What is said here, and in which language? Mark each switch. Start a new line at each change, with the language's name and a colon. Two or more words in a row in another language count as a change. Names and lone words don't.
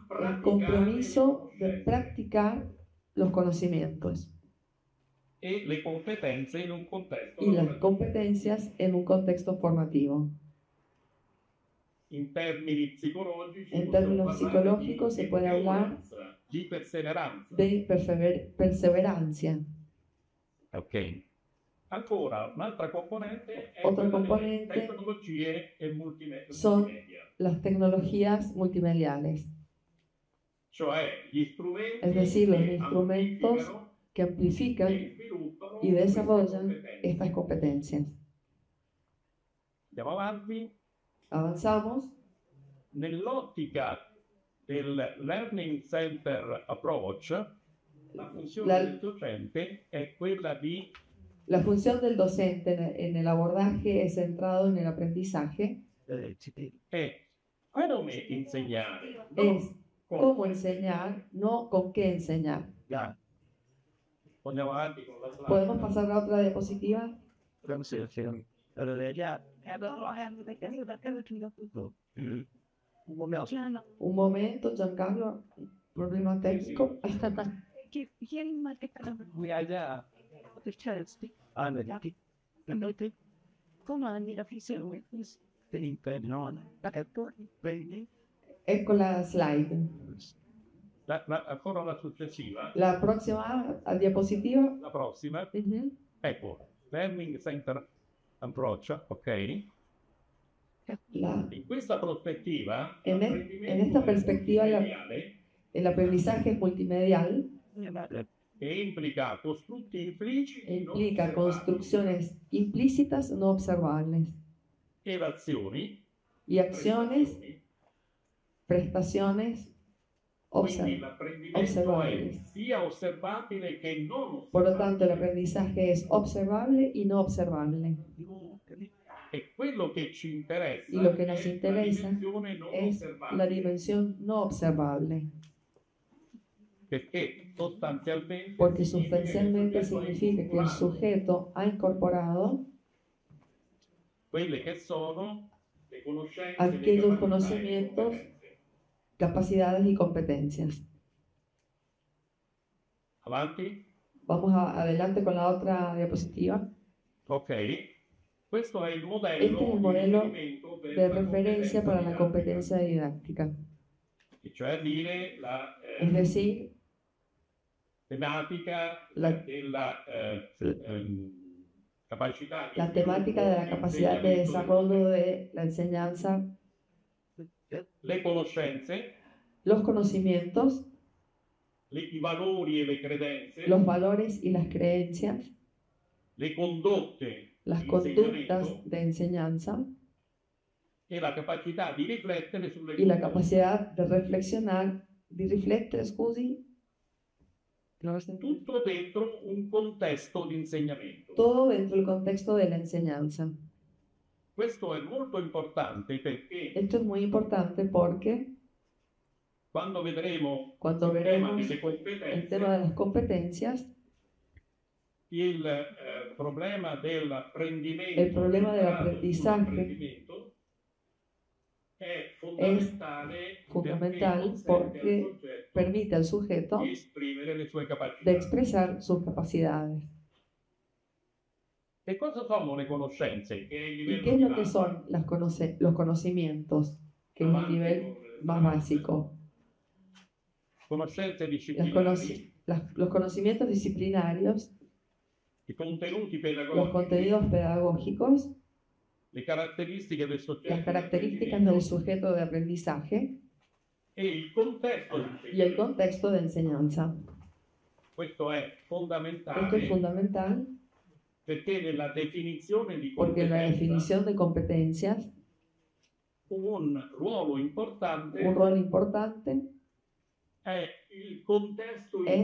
Spanish: el compromiso de
Italian: practicare
Spanish: practicar los conocimientos
Italian: e le competenze in un contesto
Spanish: y las
Italian: lavorativo.
Spanish: competencias en un contexto formativo.
Italian: In termini psicologici,
Spanish: En
Italian: possiamo
Spanish: términos
Italian: parlare
Spanish: psicológicos
Italian: di
Spanish: se puede hablar
Italian: endurance, di perseveranza.
Spanish: de perseverancia. Ok.
Italian: Ancora un'altra componente è
Spanish: Otra
Italian: quella delle
Spanish: componente
Italian: tecnologie e
Spanish: son
Italian: multimedia,
Spanish: las tecnologías multimediales,
Italian: cioè gli strumenti
Spanish: es decir, los
Italian: che
Spanish: instrumentos
Italian: amplificano
Spanish: que amplifican
Italian: e sviluppano
Spanish: y desarrollan
Italian: queste competenze.
Spanish: estas competencias.
Italian: Andiamo avanti.
Spanish: Avanzamos.
Italian: Nell'ottica del
English: Learning Center Approach,
Italian: la funzione La- del docente è quella di
Spanish: La función del docente en el abordaje es centrado en el aprendizaje,
Italian: è come insegnare,
Spanish: es con- cómo enseñar, no con qué enseñar.
Italian: Andiamo avanti con la slide.
Spanish: ¿Podemos pasar a la otra diapositiva? Un momento, Giancarlo, problema técnico.
Italian: Ecco la slide. Ancora la successiva,
Spanish: La próxima diapositiva.
Italian: la prossima, Ujú. ecco,
English: Learning Center Approach, ok?
Italian: In questa prospettiva,
Spanish: En esta perspectiva, el aprendizaje es multimedial
Italian: che implica costrutti impliciti e non implica osservabili,
Spanish: construcciones implícitas no observables
Italian: ed azioni,
Spanish: y acciones,
Italian: prestazioni.
Spanish: prestaciones
Italian: Quindi l'apprendimento è
Spanish: observables.
Italian: sia osservabile che non
Spanish: Por lo tanto, el
Italian: osservabile.
Spanish: aprendizaje es observable y no observable.
Italian: E quello che ci interessa
Spanish: Y lo que nos
Italian: è
Spanish: interesa
Italian: la dimensione non
Spanish: es la
Italian: osservabile,
Spanish: dimensión no observable,
Italian: perché sostanzialmente
Spanish: porque
Italian: significa
Spanish: sustancialmente
Italian: il soggetto ha
Spanish: significa que el
Italian: incorporato
Spanish: sujeto ha incorporado
Italian: quelle che sono le conoscenze,
Spanish: aquellos
Italian: le capacità e le
Spanish: conocimientos,
Italian: competenze.
Spanish: capacidades y competencias.
Italian: Avanti?
Spanish: Vamos adelante con la otra diapositiva.
Italian: Ok. Questo è il modello,
Spanish: Este es el modelo
Italian: di riferimento per
Spanish: de la referencia para la
Italian: competenza
Spanish: competencia didáctica,
Italian: didattica, e cioè dire la
Spanish: es decir,
Italian: tematica La- della capacità di
Spanish: la temática de la
Italian: sviluppo,
Spanish: capacidad de
Italian: insegnamento
Spanish: desarrollo de la enseñanza,
Italian: le conoscenze,
Spanish: los conocimientos,
Italian: i valori e le credenze,
Spanish: los valores y las creencias,
Italian: le condotte
Spanish: las
Italian: di
Spanish: conductas
Italian: insegnamento
Spanish: de enseñanza
Italian: e la capacità di riflettere sulle
Spanish: y la
Italian: condotte.
Spanish: capacidad de reflexionar,
Italian: di riflettere, scusi, Tutto dentro un contesto di insegnamento.
Spanish: todo dentro del contexto de la enseñanza.
Italian: Questo è molto importante perché
Spanish: Esto es muy importante porque
Italian: Quando vedremo
Spanish: Cuando
Italian: il tema
Spanish: veremos
Italian: delle
Spanish: el tema de
Italian: competenze,
Spanish: las competencias,
Italian: il problema dell'apprendimento,
Spanish: el problema del
Italian: centrato
Spanish: aprendizaje
Italian: sull'apprendimento, è
Spanish: fundamental
Italian: consente
Spanish: porque
Italian: al soggetto
Spanish: permite al sujeto
Italian: di esprimere le sue
Spanish: de
Italian: capacità.
Spanish: expresar sus capacidades.
Italian: E cosa sono le conoscenze? Che è il
Spanish: ¿Y
Italian: livello
Spanish: qué es lo que
Italian: base?
Spanish: son los conocimientos? Que es el nivel más básico.
Italian: Conoscenze
Spanish: Los
Italian: disciplinari,
Spanish: conocimientos disciplinarios,
Italian: i contenuti
Spanish: los
Italian: pedagogici,
Spanish: contenidos pedagógicos,
Italian: le caratteristiche del soggetto
Spanish: las
Italian: di
Spanish: características
Italian: apprendimento
Spanish: del sujeto de aprendizaje
Italian: e il contesto di
Spanish: y el
Italian: insegnamento.
Spanish: contexto de enseñanza.
Italian: Questo è
Spanish: Esto es
Italian: fondamentale
Spanish: fundamental
Italian: perché nella definizione di
Spanish: porque en la
Italian: competenza
Spanish: definición de competencias,
Italian: un ruolo importante
Spanish: un rol importante
Italian: è il contesto in